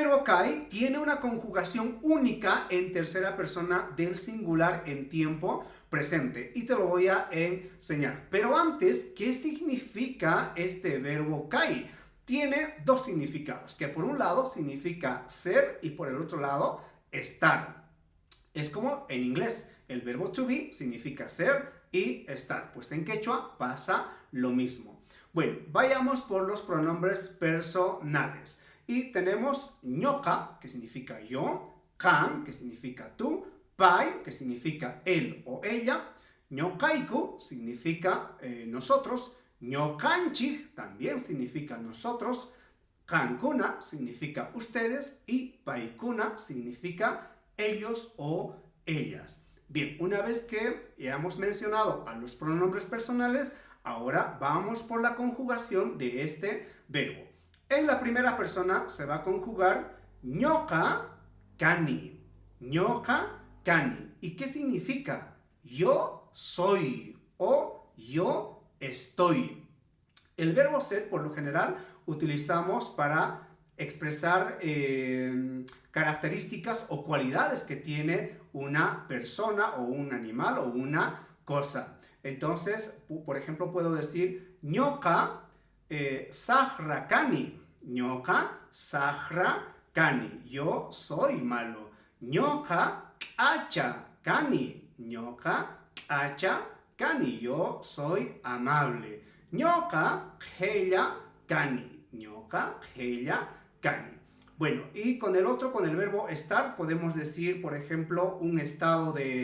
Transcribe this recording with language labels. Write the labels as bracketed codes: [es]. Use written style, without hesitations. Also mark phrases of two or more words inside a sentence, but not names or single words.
[es] kai tiene una conjugación única en tercera persona del singular en tiempo presente y te lo voy a enseñar. Pero antes, ¿qué significa este verbo kai? Tiene dos significados, que por un lado significa ser y por el otro lado estar. Es como en inglés, el verbo [en] to be [es] significa ser y estar. Pues en quechua pasa lo mismo. Bueno, vayamos por los pronombres personales. Y tenemos ñoka, que significa yo, kan, que significa tú, pai, que significa él o ella, ñokaiku significa nosotros, ñokanchik también significa nosotros, kankuna significa ustedes y paikuna significa ellos o ellas. Bien, una vez que ya hemos mencionado a los pronombres personales, ahora vamos por la conjugación de este verbo. En la primera persona se va a conjugar [qu] ñoka kani. Ñoka kani. [es] ¿Y qué significa? Yo soy o yo estoy. El verbo ser, por lo general, utilizamos para expresar características o cualidades que tiene una persona o un animal o una cosa. Entonces, por ejemplo, puedo decir [qu] ñoka sahra kani. ñoka sahra kani. [es] Yo soy malo. [qu] ñoka k'acha kani. ñoka k'acha kani. [es] Yo soy amable. [qu] ñoka p'ella kani. ñoka p'ella kani. [es] Bueno, y con el otro, con el verbo estar, podemos decir, por ejemplo, un estado de